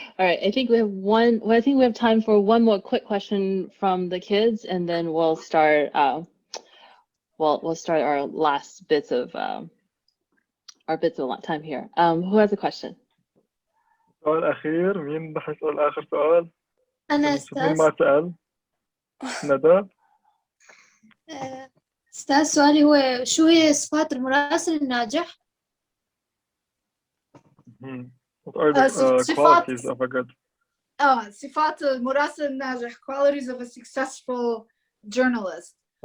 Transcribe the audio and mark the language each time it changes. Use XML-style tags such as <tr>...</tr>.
<en>All right, I think we have time for one more quick question from the kids, and then we'll start. We'll start our last bits of time here. Who has a question?</en> <ar>السؤال الأخير، مين رح يسأل آخر سؤال؟ أنا مين ما سأل؟ ندى. أستاذ سؤالي هو شو هي صفات المراسل الناجح؟</ar> <en>What are the qualities of a good?</en> <ar>صفات المراسل الناجح,</ar> <en>qualities of a successful journalist.</en>